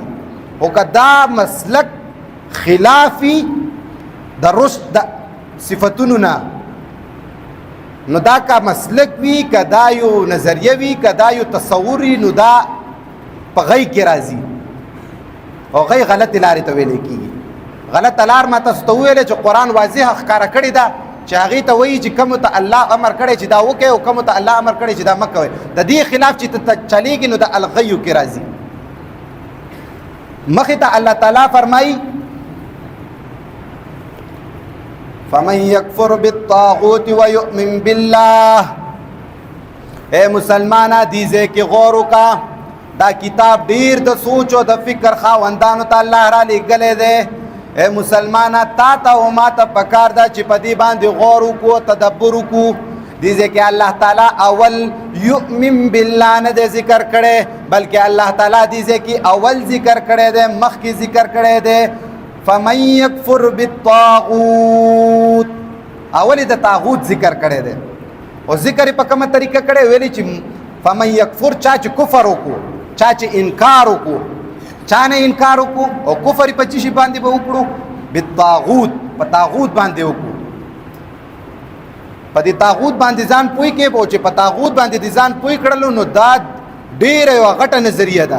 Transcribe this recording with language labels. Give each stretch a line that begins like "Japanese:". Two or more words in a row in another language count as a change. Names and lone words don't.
Pashto: خو که دا مسلک خلافي د رشد د صفتونو نه، نو دا که مسلک وي، که دا یو نظریه وي، که دا یو تصور وي، نو دا په غی کې راځي او غی غلطې لارې ته ویلی کېږي. غلطه لار ما تاسو ته وویله چې قرآن واضحه ښکاره کړې ده چې هغې ته وایي چې کومو ته الله امر کړی چې دا وکړئ او کومو ته الله امر کړی چې دا مه کوئ. د دې خلاف چې ته چلیږي نو د الغیو کې راځي. مخې ته الله تعالی فرمایي
Arabic: فمن یکفر بالطاغوت ویؤمن بالله.
Pashto: اے مسلمانه دې ځای کې غور وکړه، دا کتاب ډیر د سوچ او د فکر خاوندانو ته الله را لېږلی دی. اے مسلمانه تا ته او ما ته پکار ده چې په دې باندې غور وکړو، تدبر وکړو. دې ځای کې الله تعالی اول
Arabic: یؤمن بالله
Pashto: نه دی ذکر کړی، بلکې الله تعالی دې ځای کې اول ذکر کړی دی، مخکې ذکر کړی دی
Arabic: فمن یکفر بالطاغوت.
Pashto: اول د طاغوت ذکر کړی دی او ذکر په کومه طریقه کړی ویلی چې
Arabic: فمن یکفر
Pashto: چا چې کفر وکړو، چا چې انکار وکړو، چا نه انکار وکړو او کفر په چی شي باندې به وکړو؟ بالطاغوت، په طاغوت باندې وکړو. په دې طاغوت باندې ځان پوی کې او چې په طاغوت باندې دې ځان پوی کړلو نو دا ډېره یوه غټه نظریه ده.